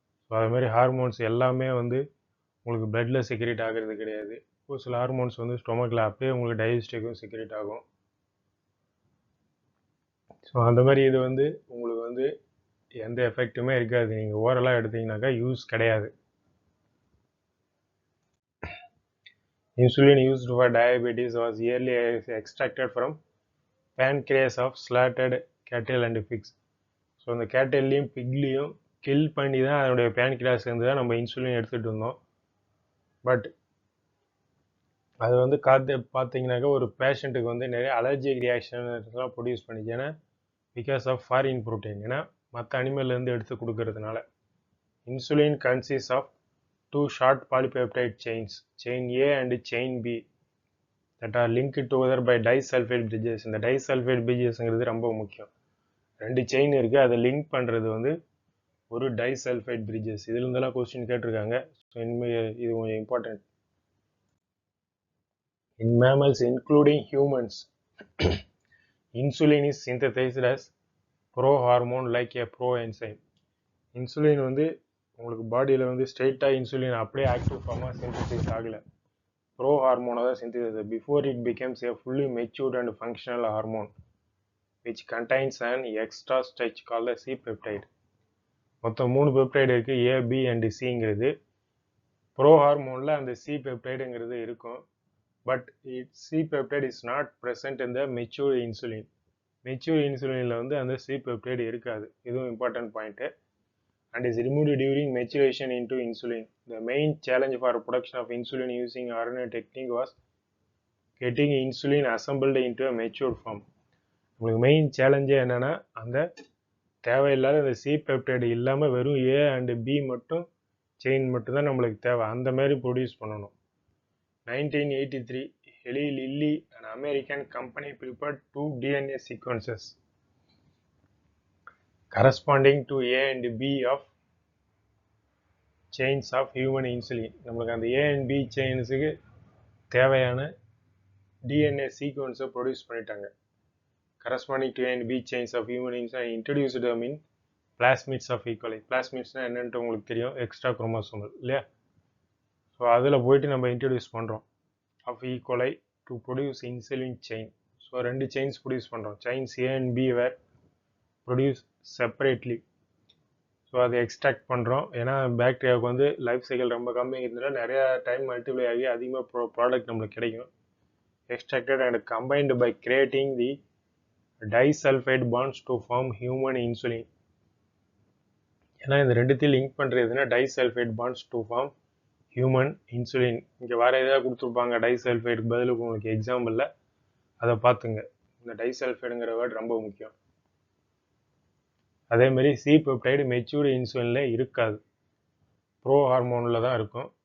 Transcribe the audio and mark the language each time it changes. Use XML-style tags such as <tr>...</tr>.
<ta>So அதுமாதிரி hormones எல்லாமே வந்து உங்களுக்கு பிளட்டில் செக்ரேட் ஆகிறது கிடையாது. ஒரு சில ஹார்மோன்ஸ் வந்து ஸ்டொமக்கில் அப்பயே உங்களுக்கு டைஜஸ்டிக்கும் செக்ரேட் ஆகும். ஸோ அந்த மாதிரி இது வந்து உங்களுக்கு வந்து எந்த எஃபெக்ட்டுமே இருக்காது. நீங்கள் ஓரலாக எடுத்தீங்கன்னாக்கா யூஸ் கிடையாது.</ta> <en>Insulin used for diabetes was yearly extracted from pancreas of slaughtered cattle and pigs.</en> <ta>So அந்த கேட்டல்லையும் பிக்லேயும் கில் பண்ணி தான் அதனுடைய பேன்கிரியாஸ் இருந்து தான் நம்ம இன்சுலின் எடுத்துகிட்டு இருந்தோம். பட் அது வந்து பார்த்தீங்கன்னாக்கா ஒரு பேஷண்ட்டுக்கு வந்து நிறைய அலர்ஜிக் ரியாக்ஷன்லாம் ப்ரொடியூஸ் பண்ணிச்சு. ஏன்னா</ta> <en>because of foreign protein,</en> <ta>ஏன்னா மற்ற அனிமல்லேருந்து எடுத்து கொடுக்கறதுனால.</ta> <en>Insulin consist of 2 short polypeptide chains, chain A and chain B, that are linked together by disulfide bridges.</en> <ta>இந்த disulfide bridgesங்கிறது ரொம்ப முக்கியம். 2 செயின் இருக்குது, அதை லிங்க் பண்ணுறது வந்து ஒரு disulfide bridges. இதில் இருந்தெல்லாம் கொஸ்டின் கேட்டிருக்காங்க. ஸோ இனிமேல் இது கொஞ்சம் important.</ta> <en>In mammals including humans, insulin is synthesized as prohormone like a proenzyme.</en> <ta>Insulin வந்து உங்களுக்கு பாடியில் வந்து ஸ்ட்ரெயிட்டாக இன்சுலின் அப்படியே ஆக்டிவ் ஃபார்மாக சிந்தசைஸ் ஆகலை. ப்ரோ ஹார்மோனாக தான் synthesise.</ta> <en>Before it becomes a fully matured and functional hormone which contains and extra stretch call the C peptide.</en> <ta>மொத்தம் 3 peptide இருக்குது, ஏ, பி அண்ட் சிங்கிறது. ப்ரோ ஹார்மோனில் அந்த சி பெப்டைடுங்கிறது இருக்கும்.</ta> <en>But C peptide is not present in the mature insulin.</en> <ta>Mature இன்சுலினில் வந்து அந்த C peptide இருக்காது. இதுவும் important point.</ta> <en>And is removed during maturation into insulin. The main challenge for production of insulin using RNA technique was getting insulin assembled into a matured form.</en> <ta>உங்களுக்கு main சேலஞ்சே என்னென்னா, அந்த தேவையில்லாத அந்த C peptide இல்லாமல் வெறும் A and B மட்டும் chain மட்டும்தான் நம்மளுக்கு தேவை. அந்த மாதிரி ப்ரொடியூஸ் பண்ணணும்.</ta> <en>1983, Eli Lilly, an American company, prepared 2 DNA sequences corresponding to A and B of chains of human insulin.</en> <ta>நம்மளுக்கு அந்த A and B செயின்ஸுக்கு தேவையான DNA சீக்வன்ஸை ப்ரொடியூஸ் பண்ணிட்டாங்க.</ta> <en>corresponding to A and B chains of human insulin, introduced them in plasmids of E. coli.</en> <ta>plasmidsனால் என்னன்ட்டு உங்களுக்கு தெரியும், extra chromosomal இல்லையா? So அதில் போயிட்டு நம்ம இன்ட்ரடியூஸ் பண்ணுறோம் of E. coli</ta> <en>to produce insulin chain.</en> <ta>So 2 chains produce பண்ணுறோம்.</ta> <en>chains A and B were produced separately.</en> <ta>So அதை எக்ஸ்ட்ராக்ட் பண்ணுறோம். ஏன்னா பாக்டீரியாவுக்கு வந்து லைஃப் சைக்கிள் ரொம்ப கம்மி இருந்தால் நிறையா டைம் மல்டிப்ளை ஆகி அதிகமாக ப்ராடக்ட் நம்மளுக்கு கிடைக்கும்.</ta> <en>Extracted and combined by creating the disulfide bonds to form human insulin.</en> <ta>ஏன்னா இந்த ரெண்டுத்தையும் லிங்க் பண்ணுறதுன்னா</ta> <en>Disulfide bonds to form human insulin.</en> <ta>இங்கே வேறு ஏதாவது கொடுத்துருப்பாங்க டைசல்ஃபைடுக்கு பதிலுக்கு உங்களுக்கு எக்ஸாம்பிளில், அதை பார்த்துங்க. இந்த டைசல்ஃபைடுங்கிற வேர்டு ரொம்ப முக்கியம். அதேமாதிரி சி பெப்டைடு மெச்சூர்டு இன்சுலினில் இருக்காது, ப்ரோ ஹார்மோனில் தான் இருக்கும்.</ta>